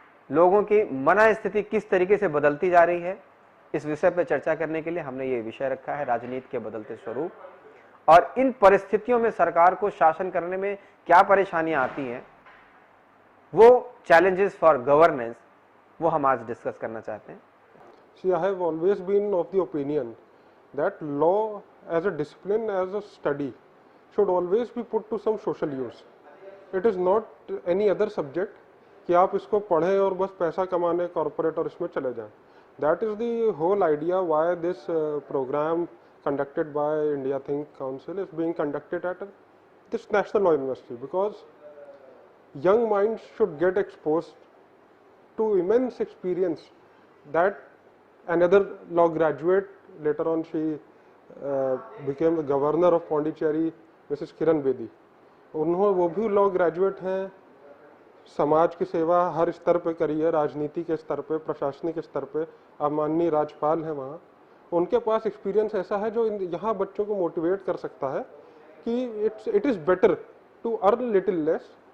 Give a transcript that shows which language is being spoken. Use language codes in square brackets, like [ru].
[hi] लोगों की मन स्थिति किस तरीके से बदलती जा रही है, इस विषय पर चर्चा करने के लिए हमने ये विषय रखा है, राजनीति के बदलते स्वरूप। और इन परिस्थितियों में सरकार को शासन करने में क्या परेशानियां आती हैं, वो [en] challenges for governance, [hi] वो हम आज डिस्कस करना चाहते हैं। [en] See, I have always been of the opinion that law as a discipline, as a study, should always be put to some social use. It is not any other subject [hi] कि आप इसको पढ़ें और बस पैसा कमाने कॉर्पोरेट और इसमें चले जाएं. [en] That is the whole idea why this program conducted by India Think Council is being conducted at this National Law University, because young minds should get exposed to immense experience that another law graduate, later on she became the governor of Pondicherry, Mrs. Kiran Bedi. [hi] उन्होंने वो भी law graduate हैं, समाज की सेवा हर स्तर पे करी है, राजनीति के स्तर पे, प्रशासनिक स्तर पे, अब माननीय राज्यपाल हैं वहाँ, उनके पास एक्सपीरियंस ऐसा है जो यहाँ बच्चों को मोटिवेट कर सकता है कि [en] it is better to earn little less